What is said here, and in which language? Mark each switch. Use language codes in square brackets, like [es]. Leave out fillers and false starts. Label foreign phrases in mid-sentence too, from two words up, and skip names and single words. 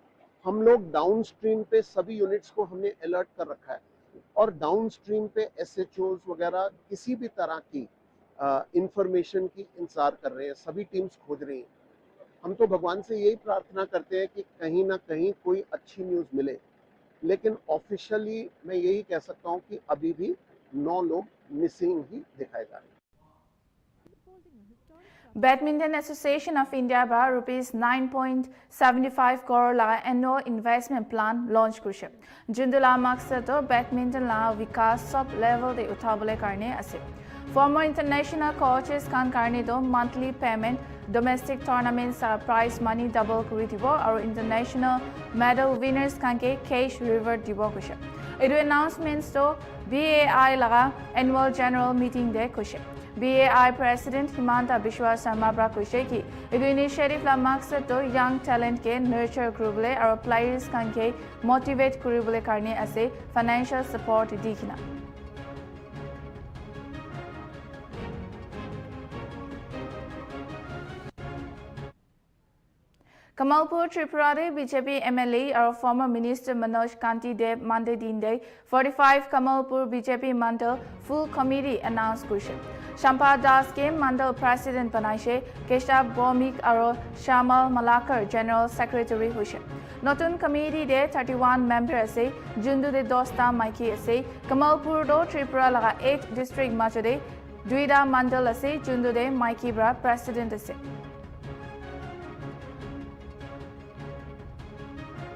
[hi] हम लोग [en] down stream [hi] पे सभी यूनिट्स को हमने अलर्ट कर रखा है और [en] down stream [hi] पे SHOs वगैरह किसी भी तरह की इंफॉर्मेशन की इंतजार कर रहे हैं सभी टीम्स खोज रही हैं हम तो भगवान से यही प्रार्थना करते हैं कि कहीं ना कहीं कोई अच्छी न्यूज़ मिले लेकिन ऑफिशियली मैं यही कह सकता हूं कि अभी भी 9 लोग मिसिंग ही दिखाए जा रहे हैं [nag] Badminton Association of India bra rupees 9.75 crore la [en] annual investment plan launch [nag] kurise jundula maqsad to badminton la vikas [en] sub level [nag] de uthabole karne ase [en] former international coaches [nag] kan karne to [en] monthly payment domestic tournaments prize money double [nag] kuri dibo aru [en] international medal winners [nag] kan ke [en] cash reward [nag] dibo kurise edu announcements to BAI laga [en] annual general meeting [nag] de kurise BAI President Himanta Biswa Sharma bra kuise ki edu initiative la maqsad to [en] young talent [nag] ke nurture kuribole aru players kan ke motivate kuribole karne ase [en] financial support [nag] dikina Kamalpur Tripura de BJP MLA aru [en] former Minister [nag] Manoj Kanti Dev Monday din day 45 Kamalpur BJP Mandal [en] full committee announced [nag] kuise Shampa Das ke Mandal President banaise Keshav Bomik aru Shamal Malakar [en] General Secretary [nag] hoise Notun committee de 31 member ase Jundu de 10 ta maiki ase Kamalpur do Tripura laga 8 district majode Duida Mandal ase Jundu de maiki bra president ase